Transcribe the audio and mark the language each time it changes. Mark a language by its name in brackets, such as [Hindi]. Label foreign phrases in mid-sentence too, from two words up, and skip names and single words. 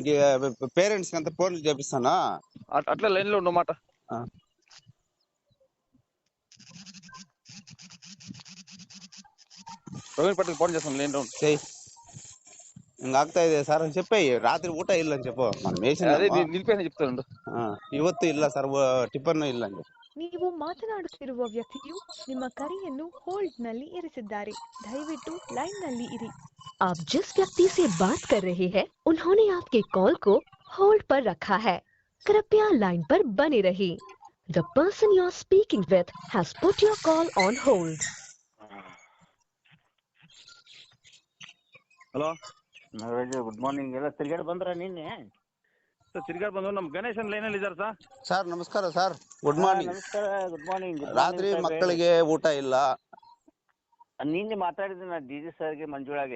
[Telugu] పేరెంట్స్ అంతా ఫోన్లు చేపిస్తానా అట్లా లైన్ లో ఉండు మాట. ప్రవీణ్ పటేల్ ఫోన్ చేస్తాను లైన్ లో ఉండు. [Kannada] చెయ్యి ಹಿಂಗ ಆಗ್ತಾ ಇದೆ ಸರ್ ಅಂತ చెప్పేయి. ರಾತ್ರಿ ಊಟ ಇಲ್ಲ ಅಂತ చెప్పು. మనం [Telugu] అదే వేసినాము నిలిపేసి చెప్తాను. [Kannada] ಇವತ್ತು ಇಲ್ಲ ಸರ್, ಟಿಫನ್ ಇಲ್ಲ ಅಂತ. ನೀವು ಮಾತನಾಡುತ್ತಿರುವ ವ್ಯಕ್ತಿಯು ನಿಮ್ಮ ಕರೆಯನ್ನು ಹೋಲ್ಡ್ ನಲ್ಲಿ ಇರಿಸಿದ್ದಾರೆ. ದಯವಿಟ್ಟು लाइन ನಲ್ಲಿ ಇರಿ. [Hindi] आप जिस व्यक्ति से बात कर रहे हैं उन्होंने आपके कॉल को होल्ड पर रखा है. कृपया लाइन पर बने रहिए. [English] The person you are speaking with has put your call on hold. [Kannada] ಹಲೋ ನಾಗರಾಜ್, [English] good morning. [Kannada] ಎಲ್ಲ ತಿರ್ಗಾಡಿ ಬಂದ್ರ ನಿನ್ನೆ? ಸರ್ ತಿರ್ಗಾಡಿ ಬಂದು ನಮ್ಮ ಗಣೇಶನ್ ಲೈನಲ್ಲಿ ಇದ್ದಾರೆ ಸರ್. ಸರ್ ನಮಸ್ಕಾರ ಸರ್, [English] good morning. [Kannada] ನಮಸ್ಕಾರ, [English] good morning. [Kannada] ರಾತ್ರಿ ಮಕ್ಕಳಿಗೆ ಊಟ ಇಲ್ಲ. ನಿನ್ನೆ ಮಾತಾಡಿದ್ದೆ ನಾ ಡಿ.ಜಿ. ಸರ್ಗೆ, ಮಂಜುಳಾಗೆ